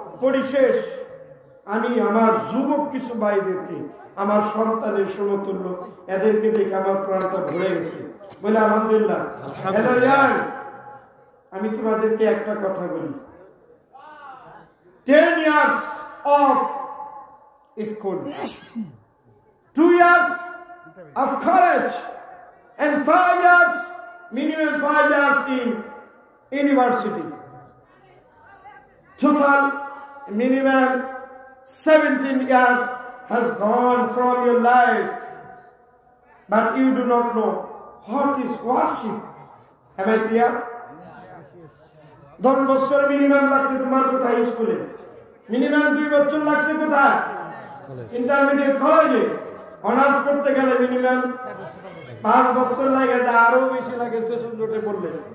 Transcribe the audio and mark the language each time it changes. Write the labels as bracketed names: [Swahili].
[Bangla] পরিশেষ আমি আমার যুবক কিছু ভাইদেরকে, আমার সন্তানের সমতুল্য, এদেরকে দেখে আমার প্রাণটা ভরে গেছে, বলে আলহামদুলিল্লাহ। [English] hello ইয়ার, [Bangla] আমি তোমাদেরকে একটা কথা বলি, [English] 10 years of school, 2 years of college, and 5 years, minimum 5 years in university. Total minimum 17 years has gone from your life, but you do not know what is worship. Am I clear? [Bangla] 10 বছর minimum লাগছে তোমার কোথায় স্কুলে, minimum 2 বছর লাগছে কোথায় intermediate কলেজে, honours করতে গেলে মিনিমাম 5 বছর লাগে, আরো বেশি লাগে সেশন জোটে পড়লে।